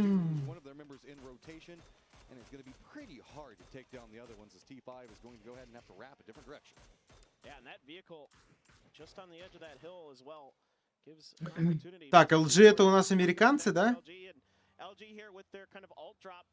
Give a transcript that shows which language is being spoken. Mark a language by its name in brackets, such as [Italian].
[English] and it's going to be pretty hard to take down the other ones as T5 is going to go ahead and have to wrap a different direction. Yeah, and that vehicle just on the edge of that hill as well gives an opportunity. [Russian] Так, LG это у нас американцы, да? [English] LG here with their kind of alt drop.